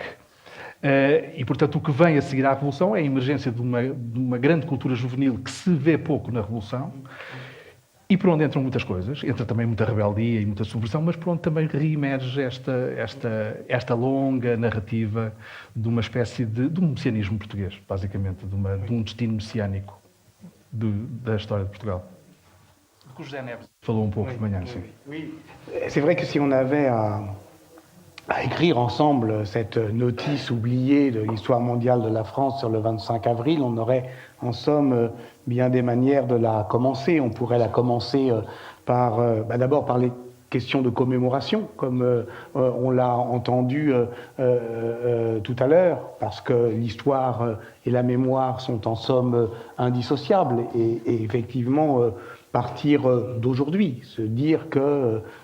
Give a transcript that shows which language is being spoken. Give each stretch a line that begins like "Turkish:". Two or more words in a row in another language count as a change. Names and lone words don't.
Portuguese: E, portanto, o que vem a seguir à Revolução é a emergência de uma grande cultura juvenil que se vê pouco na Revolução, e por onde entram muitas coisas, entra também muita rebeldia e muita subversão, mas por onde também reemerge esta longa narrativa de uma espécie de um messianismo português, basicamente, de um destino messiânico da história de Portugal. Que o José Neves falou
French: un peu de manière. Oui. C'est vrai que si on avait à écrire ensemble cette notice oubliée de l'histoire mondiale de la France sur le 25 avril, on aurait en somme bien des manières de la commencer. On pourrait la commencer par, d'abord par les questions de commémoration, comme on l'a entendu tout à l'heure, parce que l'histoire et la mémoire sont en somme indissociables, et effectivement partir d'aujourd'hui, se dire que